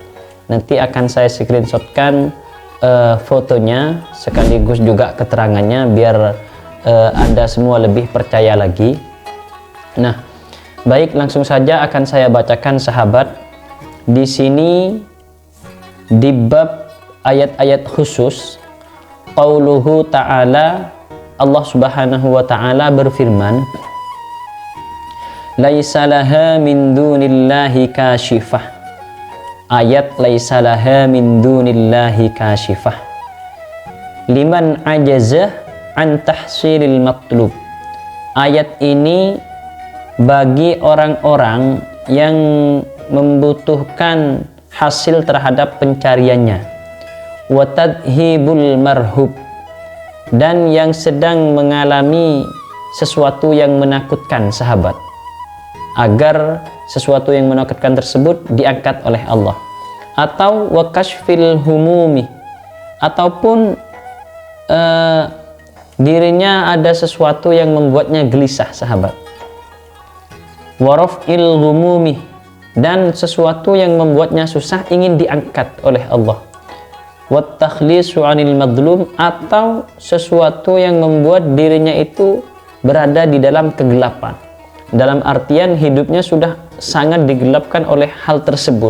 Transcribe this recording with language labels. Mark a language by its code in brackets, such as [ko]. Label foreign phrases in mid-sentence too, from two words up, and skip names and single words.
[id] Nanti akan saya screenshotkan fotonya sekaligus juga keterangannya biar Anda semua lebih percaya lagi. Nah, baik, langsung saja akan saya bacakan sahabat. Di sini di bab ayat-ayat khusus, [ar] قوله تعالى الله سبحانه وتعالى berfirman, ليس لها من دون الله كاشفة. ليس لها من دون الله كاشفة لمن عجز عن تحصيل المطلوب. [id] Ayat ini bagi orang-orang yang membutuhkan hasil terhadap pencariannya, [ar] وتذهيب المرهوب, [id] dan yang sedang mengalami sesuatu yang menakutkan sahabat, agar sesuatu yang menakutkan tersebut diangkat oleh Allah. [ar] Atau وكشف الهموم, [id] ataupun dirinya ada sesuatu yang membuatnya gelisah sahabat. [ar] Wa raf'il humumi, [id] dan sesuatu yang membuatnya susah ingin diangkat oleh Allah. [ar] Wa takhlisu 'anil madlum, [id] atau sesuatu yang membuat dirinya itu berada di dalam kegelapan, dalam artian hidupnya sudah sangat digelapkan oleh hal tersebut.